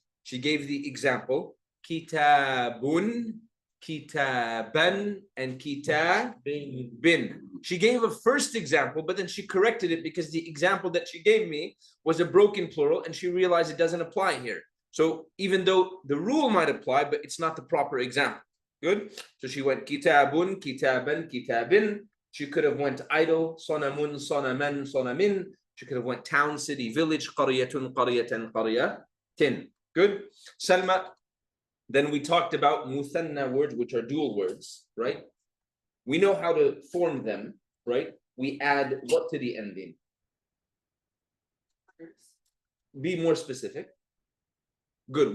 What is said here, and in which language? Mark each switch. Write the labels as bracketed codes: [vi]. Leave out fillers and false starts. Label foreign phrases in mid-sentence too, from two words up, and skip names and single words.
[en] She gave the example: [ar] كِتَابٌ، كِتَابًا, [en] and kitabin. She gave a first example, but then she corrected it because the example that she gave me was a broken plural, and she realized it doesn't apply here. So even though the rule might apply, but it's not the proper example. Good. So she went [ar] كِتَابٌ، كِتَابًا، كِتَابٍ. [en] She could have went idle, [ar] صَنَمٌ، صَنَمًا، صَنَمٍ. [en] She could have went town, city, village, [ar] قَرْيَةٌ، قَرْيَةً، قَرْيَةٍ. [en] Good. Salma. Then we talked about muthanna words, which are dual words, right? We know how to form them, right? We add what to the ending? Be more specific. Good.